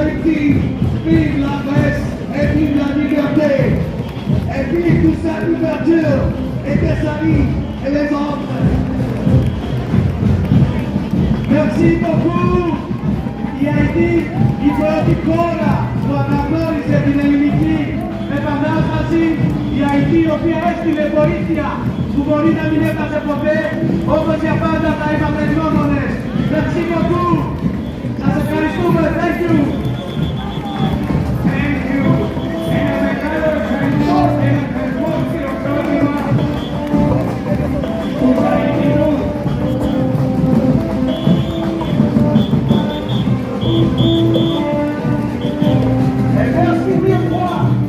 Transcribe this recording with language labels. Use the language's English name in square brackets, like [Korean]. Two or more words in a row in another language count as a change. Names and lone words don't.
[French] Merci, vive la paix et vive la liberté. Et vive toute cette ouverture et des amis et les autres. Merci beaucoup. [Greek] Η ΑΕΤ η πρώτη χώρα που αναγνώρισε την ελληνική επανάσταση, η ΑΕΤ η οποία έστειλε βοήθεια που μπορεί να μην έφτασε ποτέ, όπως για πάντα θα είμαστε γνώμονες. [French] Merci beaucoup. [Greek] Σας ευχαριστούμε. [English] Thank you. Thank you. [Greek] Ένα μεγάλο ευχαριστώ και ένα θερμό χειροκρότημα του Βαϊνινού. [French] Et merci mille fois.